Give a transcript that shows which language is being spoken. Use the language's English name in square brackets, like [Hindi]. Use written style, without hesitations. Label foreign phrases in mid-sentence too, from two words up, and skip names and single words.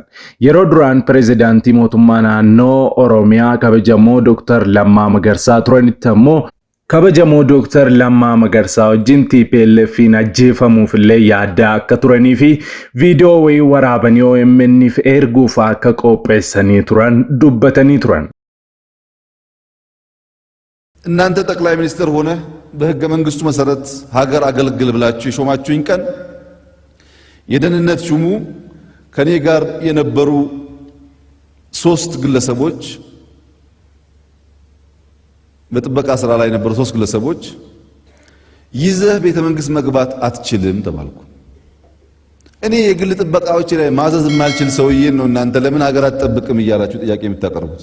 [Oromo] Yeroo duraan pirezidaantii mootummaa naannoo Oromiyaa kabajamoo Dr. Lammaa Magarsaa turanitti ammoo kabajamoo Dr. Lammaa Magarsaa wajjin TPLF'n ajjeefamuuf illee yaaddaa akka turanii fi viidiyoo wayii waraabanii OMN'f erguuf akka qopheessanii turan dubbatanii turan. [Amharic] እናንተ ጠቅላይ ሚኒስትር ሆነ በህገ መንግስቱ መሰረት ሀገር አገልግል ብላችሁ የሾማችሁኝ ቀን የደህንነት ሹሙ ከኔ ጋር የነበሩ 3 ግለሰቦች በጥበቃ ስራ ላይ የነበሩ 3 ግለሰቦች ይዘህ ቤተ መንግስት መግባት አትችልም ተባልኩ። እኔ የግል ጥበቃዎች ላይ ማዘዝ የማልችል ሰውዬ ነው እናንተ ለምን ሀገር አትጠብቅም እያላችሁ ጥያቄ የምታቀርቡት?